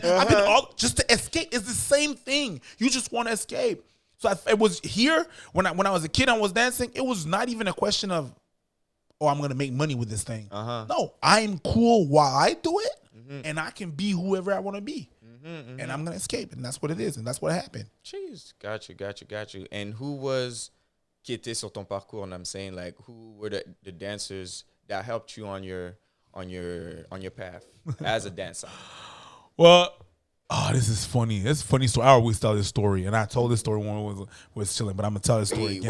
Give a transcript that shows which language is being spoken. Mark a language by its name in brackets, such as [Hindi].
[English] I've been all just to escape. It's the same thing. You just want to escape. So it was here when I was a kid. I was dancing. It was not even a question of, oh, I'm gonna make money with this thing. No, I'm cool while I do it, and I can be whoever I want to be, and I'm gonna escape, and that's what it is, and that's what happened. Jeez, got you. And who was [French] qui était sur ton parcours? [English] And I'm saying, like, who were the dancers that helped you on your path as a dancer? Well, this is funny. It's a funny story. I always tell this story, and I told this story when we was chilling, but I'm gonna tell this story again